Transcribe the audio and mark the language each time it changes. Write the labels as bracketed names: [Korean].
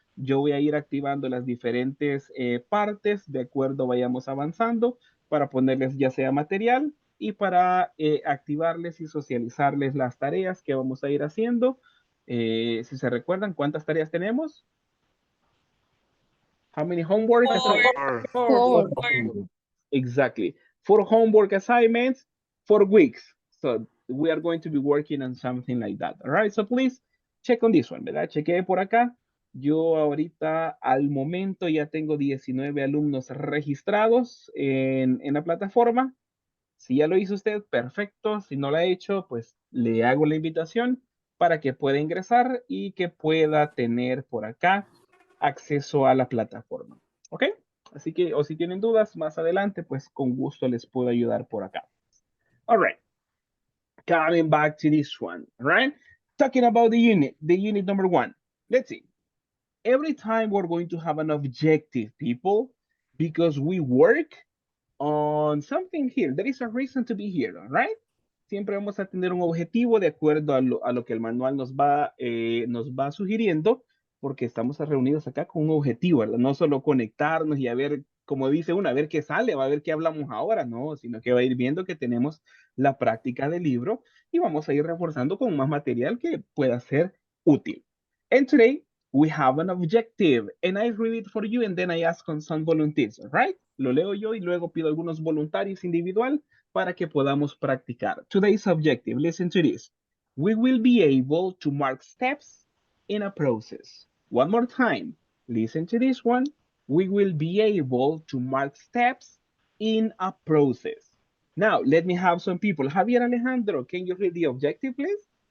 [Spanish] Yo voy a ir activando las diferentes partes de acuerdo vayamos avanzando para ponerles ya sea material y para activarles y socializarles las tareas que vamos a ir haciendo Si se recuerdan, ¿cuántas tareas tenemos? [English] How many homework assignments? Four. Exactly. 4 homework assignments, 4 weeks. So we are going to be working on something like that. All right. So please check on this one, ¿verdad? [Spanish] Chequee por acá. Yo ahorita al momento ya tengo 19 alumnos registrados en la plataforma. Si ya lo hizo usted, perfecto. Si no lo ha hecho, pues le hago la invitación para que pueda ingresar y que pueda tener por acá acceso a la plataforma. ¿Ok? Así que, o si tienen dudas más adelante, pues con gusto les puedo ayudar por acá. [English] All right. Coming back to this one, right? Talking about the unit number 1. Let's see. Every time we're going to have an objective, people, because we work on something here. There is a reason to be here, all right? [Spanish] Siempre vamos a tener un objetivo de acuerdo a lo que el manual nos va sugiriendo, porque estamos reunidos acá con un objetivo, ¿verdad? No solo conectarnos y a ver, como dice uno, a ver qué sale, va a ver qué hablamos ahora, no, sino que va a ir viendo que tenemos la práctica del libro y vamos a ir reforzando con más material que pueda ser útil. [English] And today, we have an objective, and I read it for you, and then I ask on some volunteers, all right? [Spanish] Lo leo yo y luego pido algunos voluntarios individual para que podamos practicar. [English] Today's objective, listen to this. We will be able to mark steps in a process. One more time, listen to this one. We will be able to mark steps in a process. Now, let me have some people. Javier Alejandro, can you read the objective, please?